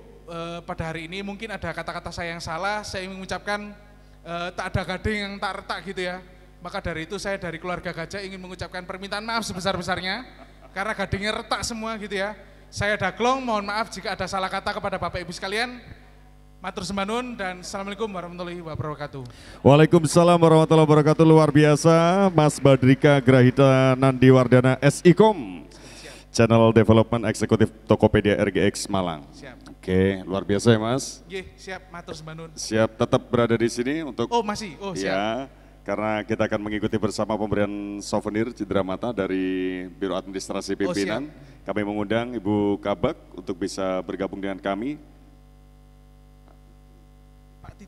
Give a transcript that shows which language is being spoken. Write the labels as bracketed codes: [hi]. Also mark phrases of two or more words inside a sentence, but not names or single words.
[id] Pada hari ini mungkin ada kata-kata saya yang salah, saya ingin mengucapkan tak ada gading yang tak retak gitu ya. Maka dari itu saya dari keluarga Gajah ingin mengucapkan permintaan maaf sebesar-besarnya karena gadingnya retak semua gitu ya. Saya Daglong, mohon maaf jika ada salah kata kepada Bapak Ibu sekalian. [jv] Matur sembah nuwun dan [ar] السلام عليكم ورحمة الله وبركاته. وعليكم السلام ورحمة الله وبركاته. [id] Luar biasa Mas Badrika Grahita Nandiwardana SIKOM, [en] Channel Development [id] Eksekutif Tokopedia RGX Malang. Siap. Oke, luar biasa ya Mas. Siap, [jv] matur sembah nuwun. [id] Siap, tetap berada di sini untuk masih. Siap. Ya, karena kita akan mengikuti bersama pemberian souvenir cindera mata dari Biro Administrasi Pimpinan. Kami mengundang Ibu Kabak untuk bisa bergabung dengan kami. Pak Tito.